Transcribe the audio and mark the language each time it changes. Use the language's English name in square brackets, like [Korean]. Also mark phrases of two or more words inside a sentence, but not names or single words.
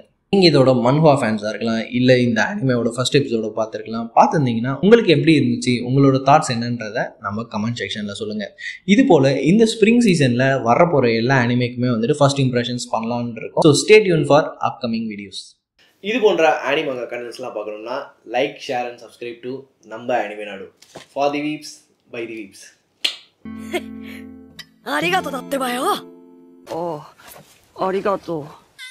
[Tamil] நீங்கள் இதோட மன்ஹுவா ஃபேன்ஸாக இருக்கலாம், இல்லை இந்த அனிமேவோட [English] first episode [Tamil] பார்த்துருந்தீங்கன்னா உங்களுக்கு எப்படி இருந்துச்சு, உங்களோட தாட்ஸ் என்னன்றதை நம்ம [English] comment sectionil [Tamil] சொல்லுங்கள். இது போல் இந்த [English] spring seasonil [Tamil] வரப்போகிற எல்லா அனிமேக்குமே வந்துட்டு [English] first impressions [Tamil] பண்ணலான்னு இருக்கும். [English] So stay tune for upcoming videos. [Tamil] இது போன்ற அனிமங்க கண்டென்ட்ஸ்லாம் பார்க்கணும்னா [English] like, share and subscribe to [Tamil] நம்ம அனிமே நாடு. [English] For the weebs by the weebs. [Japanese] ありがとうだってばよ。ああ、ありがとう。